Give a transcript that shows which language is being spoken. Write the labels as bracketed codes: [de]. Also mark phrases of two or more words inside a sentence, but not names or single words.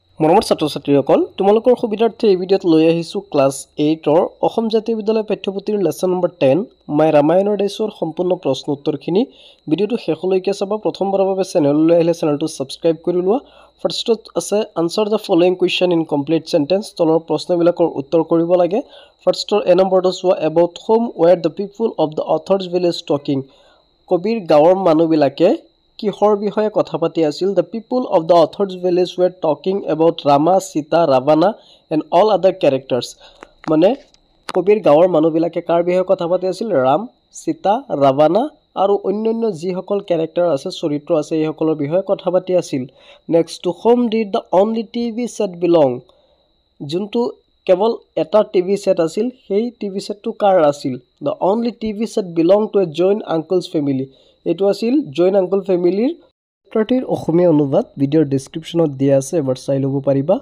[as] মৰমৰ ছাত্ৰ ছাত্ৰীসকল তোমালোকৰ সুবিধাৰ্থে এই ভিডিঅ'ত লৈ আহিছোঁ ক্লাছ 8ৰ অসম জাতীয় বিদ্যালয় পাঠ্যপুথিৰ [en] lesson number [as] 10 মাই ৰামায়ণৰ ডেছৰ সম্পূৰ্ণ প্ৰশ্ন উত্তৰখিনি ভিডিঅ'টো শেষলৈকে চাবা। প্ৰথমবাৰৰ বাবে চেনেললৈ আহিলে চেনেলটো ছাবস্ক্ৰাইব কৰি লোৱা। ফাৰ্ষ্টত আছে [en] answer the following question in complete sentence. [as] তলৰ প্ৰশ্নবিলাকৰ উত্তৰ কৰিব লাগে। ফাৰ্ষ্টৰ এ নম্বৰটো চোৱা, [en] about whom were the people of the author's village talking. [as] কবিৰ গাঁৱৰ মানুহবিলাকে কিহৰ বিষয়ে কথা পাতি আছিল? [en] The people of the author's village were talking about Rama, Sita, Ravana and all other characters. [as] মানে কবিৰ গাঁৱৰ মানুহবিলাকে কাৰ বিষয়ে কথা পাতি আছিল? ৰাম, সীতা, ৰাৱানা আৰু অন্যান্য যিসকল কেৰেক্টাৰ আছে, চৰিত্ৰ আছে, এইসকলৰ বিষয়ে কথা পাতি আছিল। নেক্সট, [en] to whom did the only TV set belong. [as] যোনটো কেৱল এটা টিভি সেট আছিল, সেই টিভি সেটটো কাৰ আছিল? [en] the only TV set belong to a Jain uncle's family. [as] এইটো আছিল জৈন আংকল ফেমিলিৰ প্ৰতিৰ অসমীয়া অনুবাদ ভিডিঅ'ৰ ডেছক্ৰিপশ্যনত দিয়া আছে, এবাৰ চাই ল'ব পাৰিবা।